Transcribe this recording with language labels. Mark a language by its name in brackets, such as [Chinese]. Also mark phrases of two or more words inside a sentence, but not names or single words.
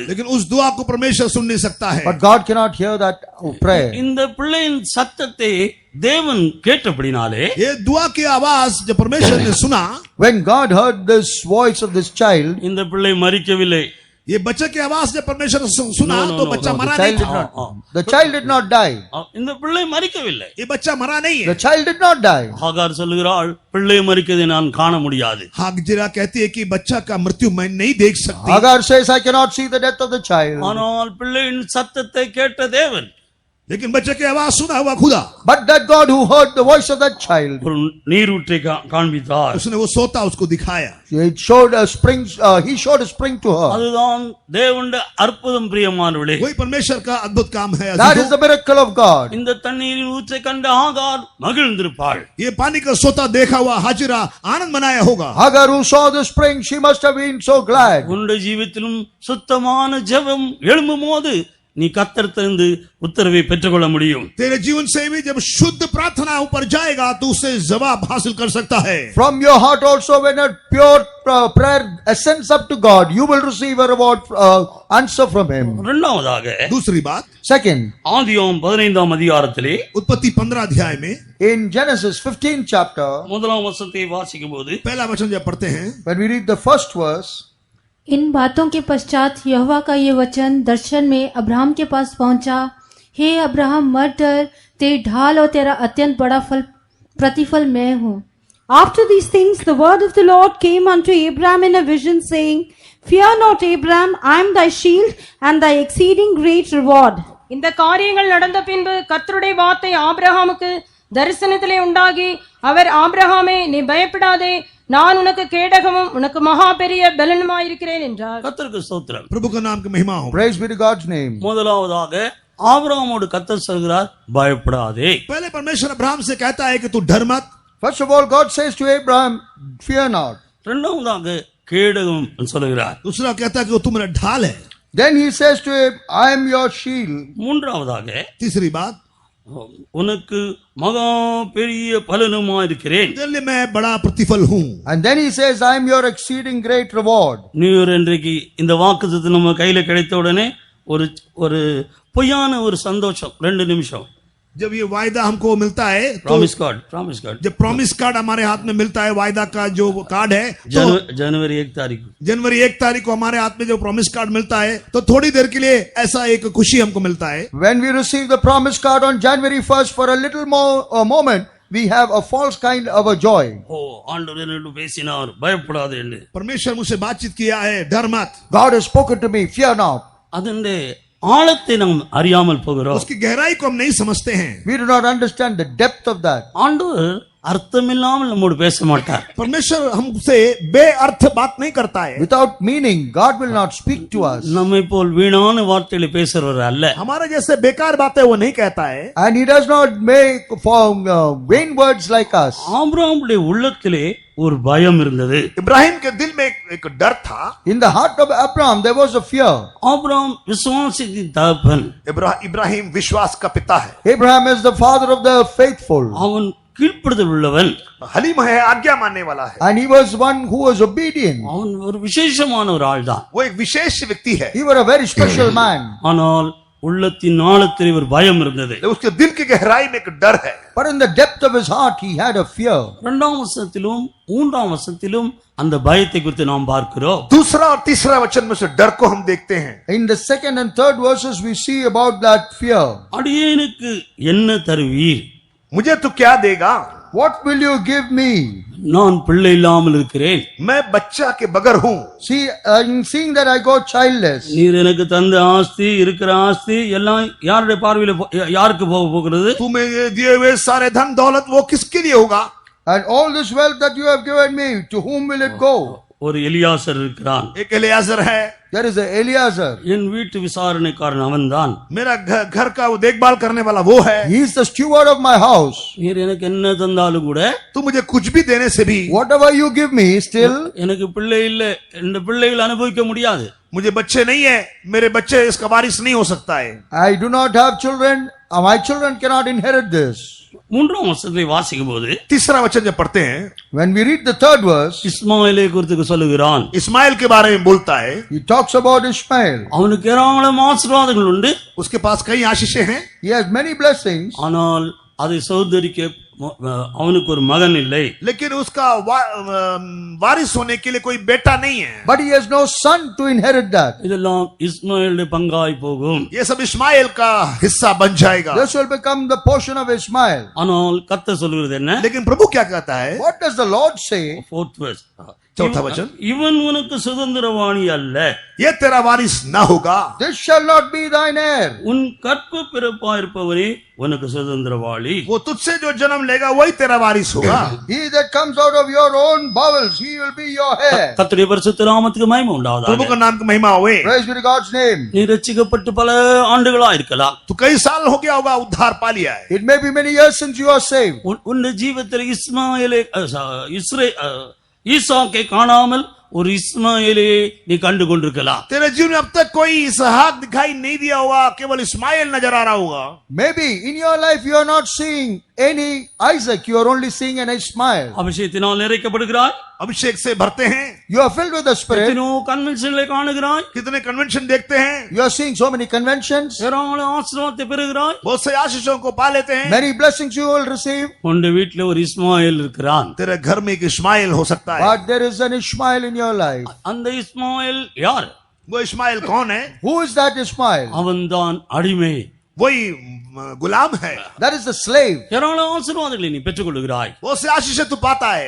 [Hindi] लेकिन उस दुआ को परमेश्वर सुन नहीं सकता है। [English] But God cannot hear that prayer. [Tamil] இந்த பிள்ளையின் சத்தத்தை தேவன் கேட்டபடினாலே [Hindi] ये दुआ की आवाज जब परमेश्वर ने सुना, [English] When God heard this voice of this child, [Tamil] இந்த பிள்ளை மரிக்கவில்லை. [Hindi] ये बच्चे की आवाज जब परमेश्वर ने सुना [English] No, no, [Hindi] तो [English] no, [Hindi] बच्चा [English] the [Hindi] मरा [English] child [Hindi] नहीं [English] did [Hindi] था। [English] the child did not die. [Tamil] இந்த பிள்ளை மரிக்கவில்லை. [Hindi] ये बच्चा मरा नहीं [English] The [Hindi] है। [English] child did not die. [Tamil] ஆகார் சொல்லுகிறாள், பிள்ளை மரிக்கதை நான் காண முடியாது. [Hindi] हाजिरा कहती है कि बच्चा का मृत्यु मैं नहीं देख सकती। [English] Hagar says, I cannot see the death of the child. [Tamil] ஆனால் பிள்ளையின் சத்தத்தை கேட்ட தேவன் [Hindi] लेकिन बच्चे की आवाज सुना हुआ खुदा, [English] But that God who heard the voice of that child, [Tamil] ஒரு நீரூற்றை காண்பித்தார். [Hindi] उसने वो सोता उसको दिखाया। [English] it showed a spring, he showed a spring to her. [Tamil] அதுதான் தேவனுடைய அற்புதம் பிரியமானவர்களே. [Hindi] वही परमेश्वर का अद्भुत काम है। [English] That is the miracle of God. [Tamil] இந்த தண்ணீரின் ஊற்றை கண்ட ஆகார் மகிழ்ந்திருப்பாள். [Hindi] ये पानी का सोता देखा हुआ हाजिरा आनंद मनाया होगा। [English] Hagar who saw the spring, she must have been so glad. [Tamil] உன்னுடைய ஜீவித்திலும் சுத்தமான ஜெபம் எழும்பும் போது நீ கர்த்தரிடமிருந்து உத்தரவை பெற்றுக்கொள்ள முடியும். [Hindi] तेरे जीवन से भी जब शुद्ध प्रार्थना ऊपर जाएगा तो उससे जवाब हासिल कर सकता है। [English] From your heart also, when a pure prayer ascends up to God, you will receive a reward, answer from Him. [Tamil] இரண்டாவதாக [Hindi] दूसरी बात, [English] Second, [Tamil] ஆதியாகமம் 15ஆம் அதிகாரத்திலே [Hindi] उत्पत्ति 15 अध्याय में [English] in Genesis 15th chapter, [Tamil] முதலாம் வசனத்தை வாசிக்கும் போது [Hindi] पहला वचन जब पढ़ते हैं, [English] when we read the first verse, [Hindi] इन बातों के पश्चात यहोवा का ये वचन दर्शन में अब्राहम के पास पहुंचा, हे अब्राहम मत डर, तेरी ढाल और तेरा अत्यंत बड़ा प्रतिफल मैं हूँ. [English] After these things, the word of the Lord came unto Abraham in a vision, saying, Fear not, Abraham, I am thy shield and thy exceeding great reward. [Tamil] இந்த காரியங்கள் நடந்த பின்பு கர்த்தருடைய வார்த்தை ஆபிரகாமுக்கு தரிசனத்திலே உண்டாகி, அவர் ஆபிரகாமே நீ பயப்படாதே, நான் உனக்கு கேடகமும் உனக்கு மகா பெரிய பலனுமாயிருக்கிறேன் என்றார். கர்த்தருக்கு ஸ்தோத்திரம். [Hindi] प्रभु का नाम की महिमा हो। [English] praise be to God's name. [Tamil] முதலாவதாக ஆபிரகாமோடு கர்த்தர் சொல்கிறார், பயப்படாதே. [Hindi] पहले परमेश्वर अब्राहम से कहता है कि तू डर मत। [English] First of all, God says to Abraham, fear not. [Tamil] இரண்டாவதாக கேடகம் சொல்லுகிறார். [Hindi] दूसरा कहता है कि वो तू मेरा ढाल है। [English] Then he says to him, I am your shield. [Tamil] மூன்றாவதாக [Hindi] तीसरी बात, [Tamil] உனக்கு மகா பெரிய பலனுமா இருக்கிறேன். [Hindi] तेरे लिए मैं बड़ा प्रतिफल हूँ। [English] And then he says, I am your exceeding great reward. [Tamil] நியூ இன்றைக்கு இந்த வாக்குத்தத்தம் நம்ம கையில கிடைத்த உடனே ஒரு பொய்யான ஒரு சந்தோஷம். 2 நிமிஷம். [Hindi] जब ये वायदा हमको मिलता है तो [English] promise card [Hindi] जब [English] promise card [Hindi] हमारे हाथ में मिलता है, वायदा का जो कार्ड है, तो जनवरी 1 तारीख जनवरी 1 तारीख को हमारे हाथ में जो [English] promise card [Hindi] मिलता है, तो थोड़ी देर के लिए ऐसा एक खुशी हमको मिलता है। [English] When we receive the promise card on January 1st, for a little more a moment, we have a false kind of a joy. [Tamil] ஓ ஆண்டவர் என்னோடு பேசினார், பயப்படாதே என்று. [Hindi] परमेश्वर मुझसे बातचीत किया है, डर मत। [English] God has spoken to me, fear not. [Tamil] அதனுடைய ஆழத்தை நாம் அறியாமல் போகிறோம். [Hindi] उसकी गहराई को हम नहीं समझते हैं। [English] We do not understand the depth of that. [Tamil] ஆண்டவர் அர்த்தமில்லாமல் நம்மோடு பேச மாட்டார். [Hindi] परमेश्वर हमसे बेअर्थ बात नहीं करता है। [English] Without meaning, God will not speak to us. [Tamil] நம்மை போல் வீணான வார்த்தைகளை பேசுறவர் அல்ல. [Hindi] हमारे जैसे बेकार बातें वो नहीं कहता है। [English] And he does not make vain words like us. [Tamil] ஆபிரகாமுடைய உள்ளத்திலே ஒரு பயம் இருந்தது. [Hindi] इब्राहिम के दिल में एक डर था। [English] In the heart of Abraham, there was a fear. [Tamil] ஆபிரகாம் விசுவாசத்தின் தகப்பன். [Hindi] इब्राहिम विश्वास का पिता है। [English] Abraham is the father of the faithful. [Tamil] அவன் கீழ்ப்படுதல் உள்ளவன். [Hindi] हलीम है, आज्ञा मानने वाला है। [English] And he was one who was obedient. [Tamil] அவன் ஒரு விசேஷமான ஒரு ஆள்தான். [Hindi] वो एक विशेष व्यक्ति है। [English] He was a very special man. [Tamil] ஆனால் உள்ளத்தின் ஆழத்தில் ஒரு பயம் இருந்தது. [Hindi] उसके दिल की गहराई में एक डर है। [English] But in the depth of his heart, he had a fear. [Tamil] 2ஆம் வசனத்திலும் 3ஆம் வசனத்திலும் அந்த பயத்தை குறித்து நாம் பார்க்கிறோம். [Hindi] दूसरा और तीसरा वचन में से डर को हम देखते हैं। [English] In the second and third verses, we see about that fear. [Tamil] அடியேனுக்கு என்ன தருவீர்? [Hindi] मुझे तू क्या देगा? [English] What will you give me? [Tamil] நான் பிள்ளை இல்லாமல் இருக்கிறேன். [Hindi] मैं बच्चा के बगैर हूँ। [English] See, seeing that I go childless. [Tamil] நீர் எனக்கு தந்த ஆஸ்தி, இருக்கிற ஆஸ்தி எல்லாம் யாருடைய பார்வையில யாருக்கு போகிறது? [Hindi] तुम्हें दिए हुए सारे धन दौलत वो किसके लिए होगा? [English] And all this wealth that you have given me, to whom will it go? [Tamil] ஒரு எலியாசர் இருக்கிறான். [Hindi] एक एलियाजर है, [English] There is a Eliezer. [Tamil] என் வீட்டு விசாரணைக்காரன் அவன்தான். [Hindi] मेरा घर का वो देखभाल करने वाला वो है. [English] He is the steward of my house. [Tamil] நீர் எனக்கு என்ன தந்தாலும் கூட [Hindi] तू मुझे कुछ भी देने से भी, [English] Whatever you give me, still, [Tamil] எனக்கு பிள்ளை இல்ல, இந்த பிள்ளைகள் அனுபவிக்க முடியாது. [Hindi] मुझे बच्चे नहीं है, मेरे बच्चे इसका वारिस नहीं हो सकता है. [English] I do not have children. My children cannot inherit this. [Tamil] மூன்றாம் வசனத்தை வாசிக்கும் போது [Hindi] तीसरा वचन जब पढ़ते हैं, [English] When we read the third verse, [Tamil] இஸ்மாயிலை குறித்து சொல்லுகிறான். [Hindi] इस्माइल के बारे में बोलता है. [English] he talks about Ishmael. [Tamil] அவனுக்கு ஏராளம் ஆசீர்வாதங்கள் உண்டு, [Hindi] उसके पास कई आशीषें हैं, [English] He has many blessings, [Tamil] ஆனால் அதை சௌதரிக்க அவனுக்கு ஒரு மகன் இல்லை. [Hindi] लेकिन उसका वारिस होने के लिए कोई बेटा नहीं है. [English] but he has no son to inherit that. [Tamil] இதெல்லாம் இஸ்மாயிலுடைய பங்காய் போகும். [Hindi] ये सब इस्माइल का हिस्सा बन जाएगा. [English] This will become the portion of Ishmael. [Tamil] ஆனால் கர்த்தர் சொல்கிறது என்ன? [Hindi] लेकिन प्रभु क्या कहता है? [English] What does the Lord say? Fourth verse. [Hindi] चौथा वचन, [Tamil] இவன் உனக்கு சுதந்திரவாணி அல்ல, [Hindi] ये तेरा वारिस ना होगा. [English] This shall not be thine heir. [Tamil] உன் கற்ப பிறப்பாயிருப்பவனே உனக்கு சுதந்திரவாளி. [Hindi] वो तुझसे जो जन्म लेगा वही तेरा वारिस होगा. [English] He that comes out of your own bowels, he will be your heir. [Tamil] கர்த்தருடைய பரிசுத்த நாமத்துக்கு மகிமை [Hindi] प्रभु [Tamil] உண்டாவதாக. [Hindi] का नाम की महिमा होए. [English] Praise be to God's name. [Tamil] நீ ரட்சிக்கப்பட்டு பல ஆண்டுகளா இருக்கலாம். [Hindi] तो कई साल हो गया होगा उद्धार पा लिया है. [English] It may be many years since you are saved. [Tamil] உன் ஜீவத்தில் இஸ்மாயிலே ஈசாக்கை காணாமல் ஒரு இஸ்மாயிலே நீ கண்டு கொண்டிருக்கலாம். [Hindi] तेरे जीवन में अब तक कोई इसहाक दिखाई नहीं दिया होगा, केवल इस्माइल नजर आ रहा होगा. [English] Maybe in your life you are not seeing any Isaac, you are only seeing an Ishmael. [Tamil] அபிஷேகத்தினால் நிறைக்கப்படுகிறாய், [Hindi] अभिषेक से भरते हैं, [English] You are filled with the Spirit. [Tamil] எத்தனையோ கன்வென்ஷன்களை காணுகிறாய், [Hindi] कितने कन्वेंशन देखते हैं, [English] You are seeing so many conventions. [Tamil] ஏராள ஆசீர்வாதத்தை பெறுகிறாய். [Hindi] बहुत से आशीषों को पा लेते हैं. [English] Many blessings you will receive. [Tamil] உன்னுடைய வீட்டில் ஒரு இஸ்மாயில் இருக்கிறான். [Hindi] तेरे घर में एक इस्माइल हो सकता है. [English] But there is an Ishmael in your life. [Tamil] அந்த இஸ்மாயில் யார்? [Hindi] वो इस्माइल कौन है? [English] Who is that Ishmael? [Tamil] அவன்தான் அடிமை. [Hindi] वही गुलाम है. [English] That is the slave. [Tamil] ஏராள ஆசீர்வாதங்களை நீ பெற்றுக்கொள்கிறாய். [Hindi] बहुत से आशीष तू पाता है.